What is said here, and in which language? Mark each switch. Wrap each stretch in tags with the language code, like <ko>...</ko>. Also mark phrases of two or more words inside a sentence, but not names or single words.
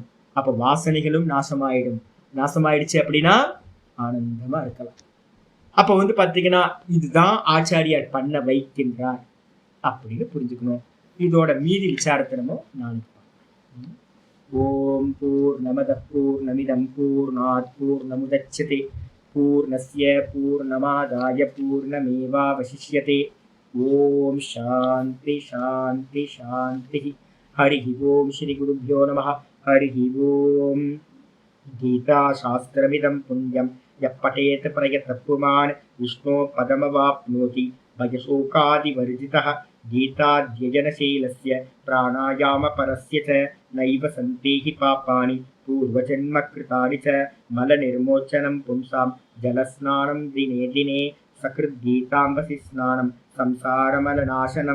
<ta>அப்ப வாசனைகளும் நாசமாயிடும். நாசமாயிடுச்சு அப்படின்னா ஆனந்தமா இருக்கலாம். அப்ப பாத்தீங்கன்னா இதுதான் ஆச்சாரியார் பண்ண வைக்கின்றார் அப்படின்னு புரிஞ்சுக்கணும். இதோட மீதி விசாரத்தை நம்ம நாளைக்கு பார்க்கலாம்.</ta> <sa>ओम् पूर्णमदः पूर्णमिदं पूर्णात् पूर्णमुदच्यते पूर्णस्य पूर्णमादाय पूर्णमेवावशिष्यते. ओम् शान्तिः शान्तिः शान्तिः. हरि ओम् श्री गुरुभ्यो नमः। हरि ओम्. गीता शास्त्रमिदं पुण्यं यपठेत प्रयतः पुमान् विष्णो पदमवाप्नोति भयशोकादिवर्जितः. गीताध्ययनशीलस्य प्राणायामपरस्य च नैव सन्ति हि पापानि पूर्वजन्मकृतानि च. मलनिर्मोचनं पुंसां जलस्नानं दिने दिने सकृद्गीताम्बसि स्नानं संसारमलनाशनं.</sa>